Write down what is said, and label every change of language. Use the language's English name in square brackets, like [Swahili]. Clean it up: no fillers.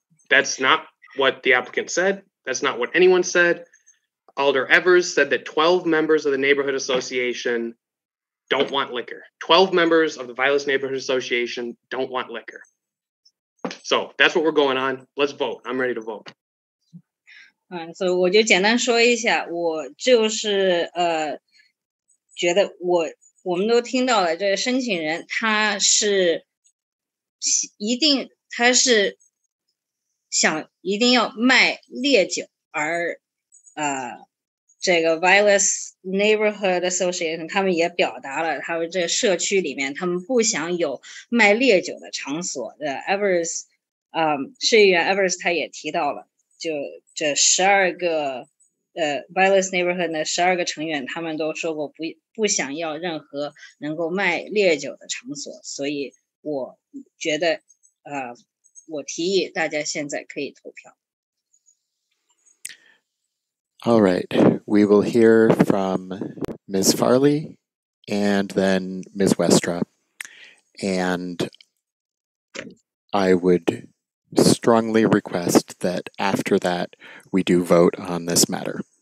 [English] That's not what the applicant said. That's not what anyone said. Alder Evers said that 12 members of the neighborhood association don't want liquor. 12 members of the Vilas Neighborhood Association don't want liquor. So that's what we're going on. Let's vote. I'm ready to vote. [Chinese] 所以我就简单说一下，我就是觉得我们都听到了，这个申请人他是想一定要卖烈酒，而这个 Vilas Neighborhood Association 他们也表达了，他们这社区里面他们不想有卖烈酒的场所。 Evers 市议员 Evers 他也提到了，就这12个Vilas Neighborhood 的12个成员，他们都说过不想要任何能够卖烈酒的场所，所以我觉得我提议大家现在可以投票。 [English] All right, we will hear from Ms. Farley and then Ms. Westra. And I would strongly request that after that, we do vote on this matter.